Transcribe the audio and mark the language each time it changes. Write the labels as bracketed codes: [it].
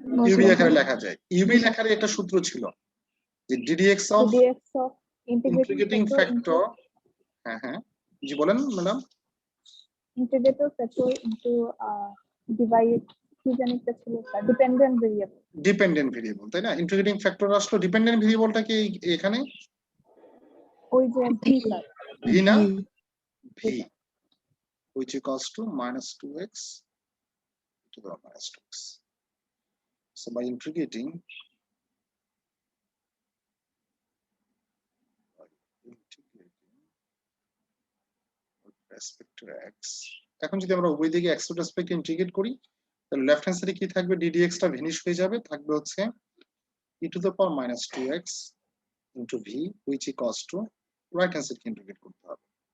[bn] UV আকারে লেখা যায়। ইউবি লেখার একটা সূত্র ছিল যে ddx অফ ইন্টিগ্রেটিং ফ্যাক্টর। হ্যাঁ হ্যাঁ, জি বলেন madam. Integrator factor into divide কি জানি একটা ছিল sir, dependent variable. Dependent variable, তাই না? ইন্টিগ্রেটিং ফ্যাক্টর আসলো, ডিপেন্ডেন্ট ভেরিয়েবলটা কি এখানে? ওই যে ভি স্যার। ভি না, V [en] which equals to -2x to the -2x. So by integrating with respect to x, [bn] এখন যদি আমরা উভয় দিকে x এর রেসপেক্টে ইন্টিগ্রেট করি তাহলে লেফট হ্যান্ড সাইডে কি থাকবে? ddx টা ভ্যানিশ হয়ে যাবে, থাকবে হচ্ছে e⁻²x [en] into v which equals to [bn] right hand সাইডকে integrate করতে হবে।